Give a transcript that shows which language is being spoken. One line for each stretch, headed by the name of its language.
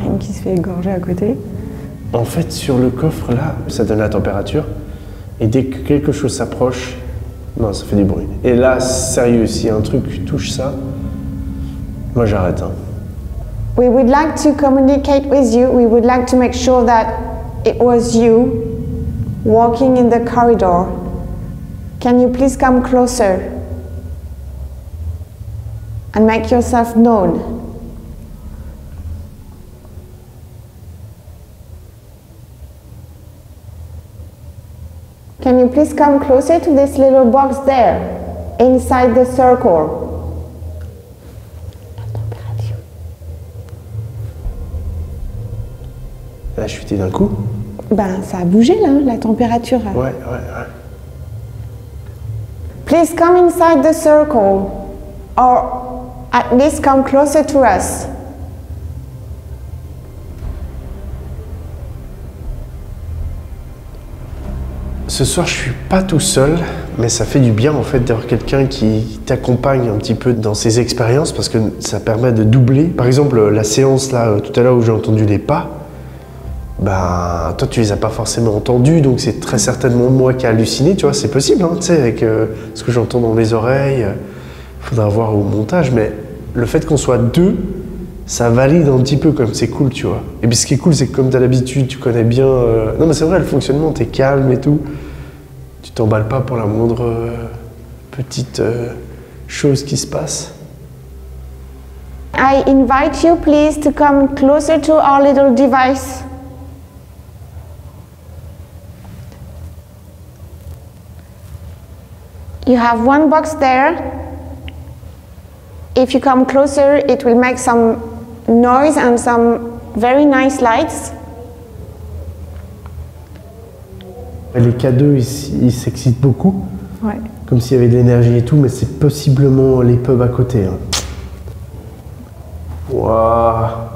French: Une qui se fait égorger à côté. En fait, sur le coffre là, ça donne la température. Et dès que quelque chose s'approche, non, ça fait du bruit. Et là, sérieux, si un truc touche ça, moi j'arrête. Hein.
English: We would like to communicate with you. We would like to make sure that it was you walking in the corridor. Can you please come closer and make yourself known? Can you please come closer to this little box there, inside the circle?
French: Elle a chuté d'un coup. Ben, ça a bougé là, la température. Ouais.
English: Please come inside the circle, or at least come closer to us.
French: Ce soir, je suis pas tout seul, mais ça fait du bien en fait d'avoir quelqu'un qui t'accompagne un petit peu dans ces expériences parce que ça permet de doubler. Par exemple, la séance là, tout à l'heure où j'ai entendu les pas, ben toi tu les as pas forcément entendus, donc c'est très certainement moi qui ai halluciné, tu vois, c'est possible, hein, tu sais, avec ce que j'entends dans mes oreilles. Faudra voir au montage, mais le fait qu'on soit 2, ça valide un petit peu comme c'est cool, tu vois. Et puis ce qui est cool, c'est que comme tu as l'habitude, tu connais bien... Non mais c'est vrai, le fonctionnement, t'es calme et tout. Tu t'emballes pas pour la moindre petite chose qui se passe.
English: I invite you please to come closer to our little device. You have one box there. If you come closer, it will make some noise and some very nice lights.
French: Les K2, ils s'excitent beaucoup. Ouais. Comme s'il y avait de l'énergie et tout, mais c'est possiblement les pubs à côté. Hein. Waouh.